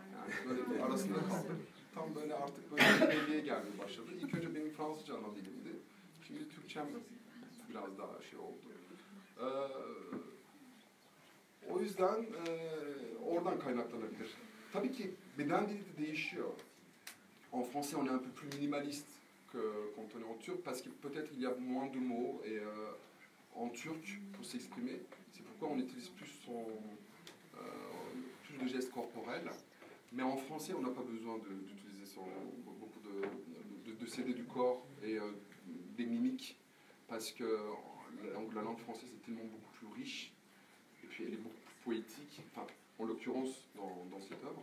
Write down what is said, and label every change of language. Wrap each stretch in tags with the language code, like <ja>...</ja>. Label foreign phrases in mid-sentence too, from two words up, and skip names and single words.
<tr>Yani böyle arasında kaldım. tam böyle artık böyle belliye gelmeye başladı. İlk önce benim Fransızca ana dilimdi. Şimdi Türkçem biraz daha şey oldu. O yüzden oradan kaynaklanabilir. Tabii ki beden dili de değişiyor.</tr> <fr>En français, on est un peu plus minimaliste que quand on est en turc, parce que peut-être il y a moins de mots et en turc pour s'exprimer. C'est pourquoi on utilise plus plus de gestes corporels. Mais en français, on n'a pas besoin d'utiliser beaucoup de céder du corps et des mimiques, parce que la langue française est tellement beaucoup plus riche, et puis elle est beaucoup plus poétique, enfin, en l'occurrence dans cette œuvre.</fr>